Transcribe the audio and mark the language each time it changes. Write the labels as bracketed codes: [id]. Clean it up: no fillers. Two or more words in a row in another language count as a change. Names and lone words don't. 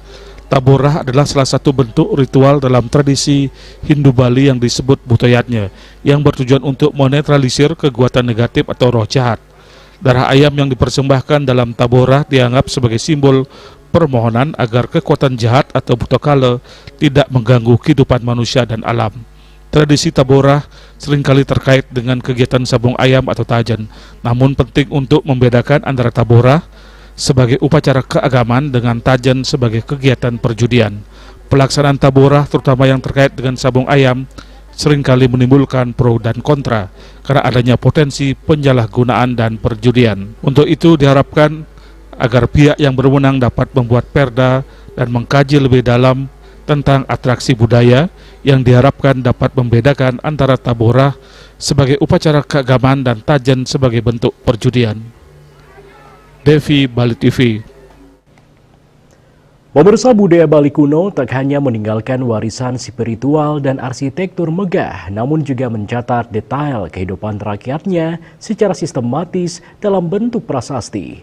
[id] Tabuh rah adalah salah satu bentuk ritual dalam tradisi Hindu Bali yang disebut butoyatnya, yang bertujuan untuk menetralisir kekuatan negatif atau roh jahat. Darah ayam yang dipersembahkan dalam tabuh rah dianggap sebagai simbol permohonan agar kekuatan jahat atau butokala tidak mengganggu kehidupan manusia dan alam. Tradisi tabuh rah seringkali terkait dengan kegiatan sabung ayam atau tajan, namun penting untuk membedakan antara tabuh rah sebagai upacara keagamaan dengan tajan sebagai kegiatan perjudian. Pelaksanaan tabuh rah terutama yang terkait dengan sabung ayam seringkali menimbulkan pro dan kontra karena adanya potensi penyalahgunaan dan perjudian. Untuk itu diharapkan agar pihak yang berwenang dapat membuat perda dan mengkaji lebih dalam tentang atraksi budaya yang diharapkan dapat membedakan antara tabuh rah sebagai upacara keagamaan dan tajan sebagai bentuk perjudian. Devi, Bali TV. Pemirsa, budaya Bali kuno tak hanya meninggalkan warisan spiritual dan arsitektur megah, namun juga mencatat detail kehidupan rakyatnya secara sistematis dalam bentuk prasasti.